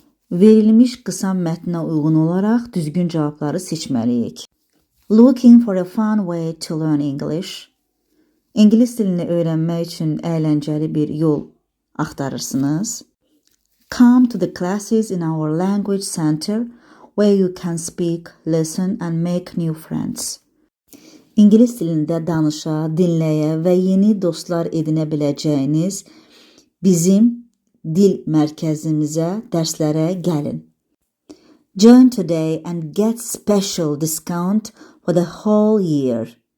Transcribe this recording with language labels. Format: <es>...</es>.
<az>Verilmiş qısa mətnə uyğun olaraq düzgün cavabları seçməliyik.</az> <en>Looking for a fun way to learn English.</en> <az>İngilis dilini öyrənmək üçün əyləncəli bir yol axtarırsınız.</az> <en>Come to the classes in our language center where you can speak, listen and make new friends.</en> <az>İngilis dilində danışa, dinləyə və yeni dostlar edinə biləcəyiniz bizim dil mərkəzimizə, dərslərə gəlin.</az> <en>Join today and get special discount for the whole year.</en>